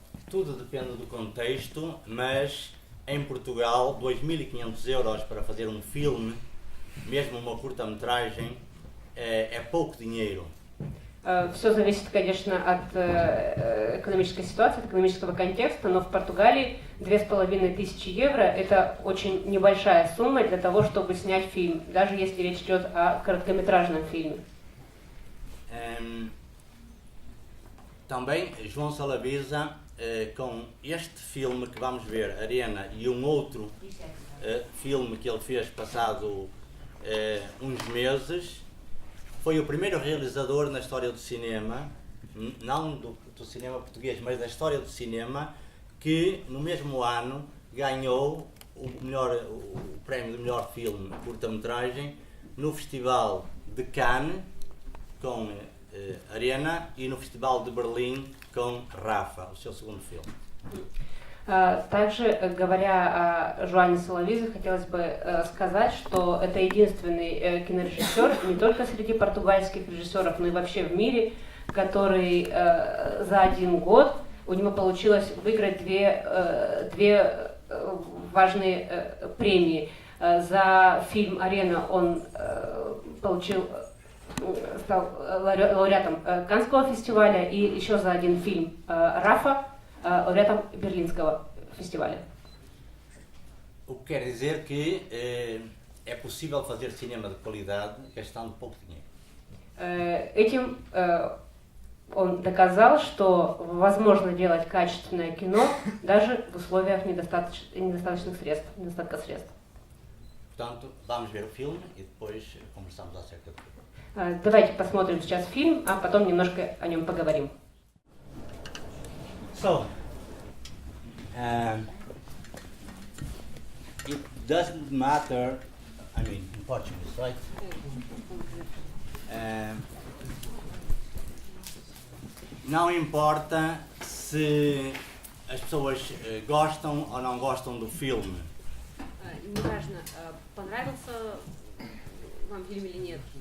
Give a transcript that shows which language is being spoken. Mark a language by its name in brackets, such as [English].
[Portuguese] Tudo depende do contexto, mas em Portugal 2.500 euros para fazer um filme, mesmo uma curta-metragem, é pouco dinheiro. [Russian] Все зависит, конечно, от экономической ситуации, от экономического контекста, но в Португалии 2500 евро – это очень небольшая сумма для того, чтобы снять фильм, даже если речь идет о короткометражном фильме. [Portuguese] Também João Salavisa, com este filme que vamos ver, Arena, e um outro filme que ele fez passado uns meses, foi o primeiro realizador na história do cinema, não do cinema português, mas da história do cinema, que no mesmo ano ganhou o prémio de melhor filme curta-metragem no Festival de Cannes com Arena e no Festival de Berlim com Rafa, o seu segundo filme. [Russian] Также, говоря о Жоане Салавизе, хотелось бы сказать, что это единственный кинорежиссер не только среди португальских режиссеров, но и вообще в мире, который за один год у него получилось выиграть две важные премии. За фильм «Арена» он получил стал лауреатом Каннского фестиваля и еще за один фильм Рафа лауреатом Берлинского фестиваля. [Portuguese] O que quer dizer que é possível fazer cinema de qualidade gastando pouco dinheiro. [Russian] Этим он доказал, что возможно делать качественное кино даже в условиях недостаточных средств, недостатка средств. [Portuguese] Portanto, vamos ver o filme e depois conversamos acerca do filme. [Russian] Давайте посмотрим сейчас фильм, а потом немножко о нем поговорим. [English] So, it doesn't matter, I mean, in Portuguese, right? [Portuguese] Não importa se as pessoas gostam ou não gostam do filme. [Russian] Неважно, понравился вам фильм или нет.